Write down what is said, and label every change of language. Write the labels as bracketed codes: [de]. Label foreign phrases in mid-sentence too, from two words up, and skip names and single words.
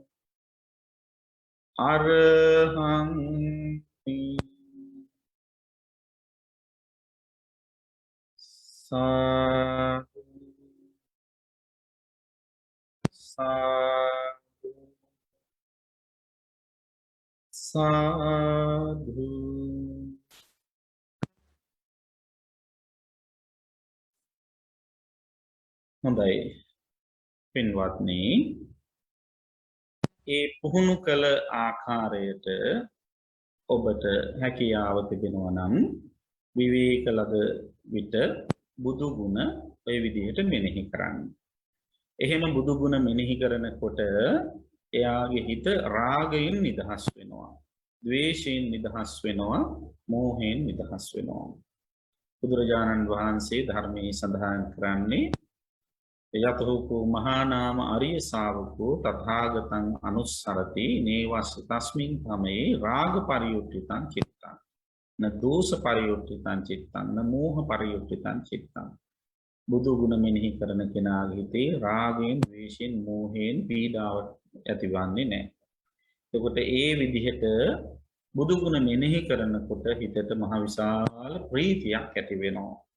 [pi] අරහං සාදු සාදු සාදු. [si] හොඳයි පින්වත්නි, ඒ පුහුණු කළ ආකාරයට ඔබට හැකියාව තිබෙනවා නම් විවේක ලද විට බුදු ගුණ ඔය විදිහට මෙනෙහි කරන්න. එහෙම බුදු ගුණ මෙනෙහි කරනකොට එයාගේ හිත රාගයෙන් නිදහස් වෙනවා, ද්වේෂයෙන් නිදහස් වෙනවා, මෝහයෙන් නිදහස් වෙනවා. බුදුරජාණන් වහන්සේ ධර්මයේ සඳහන් කරන්නේ [pi] යතෝකෝ මහා නාම අරිය ශාවකෝ තථාගතං අනුස්සරති නේවස් තස්මින් තමේ රාග පරියුක්තිතං චිත්තං න දෝෂ පරියුක්තිතං චිත්තං න මෝහ පරියුක්තිතං චිත්තං. [si] බුදු ගුණ මෙනෙහි කරන කෙනාගේ හිතේ රාගයෙන්, ද්වේෂයෙන්, මෝහයෙන් පීඩාව ඇතිවන්නේ නැහැ. එතකොට ඒ විදිහට බුදු ගුණ මෙනෙහි කරනකොට හිතට මහ විශාල ප්‍රීතියක් ඇති වෙනවා.